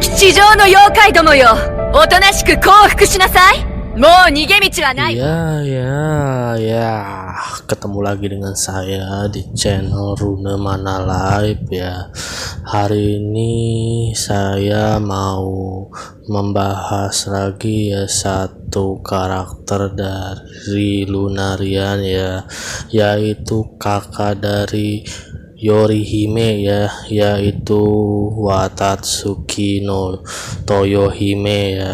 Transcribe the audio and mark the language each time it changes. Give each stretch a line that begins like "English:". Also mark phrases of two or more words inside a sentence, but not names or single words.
Japanese: 地上の妖怪どもよ、おとなしく降伏しなさい。もう逃げ道はない。
Indonesian: Ya, ketemu lagi dengan saya di channel Rune Mana Live ya. Hari ini saya mau membahas lagi ya satu karakter dari Lunarian ya, yaitu kakak dari Yorihime ya, yaitu Watatsuki no Toyohime ya.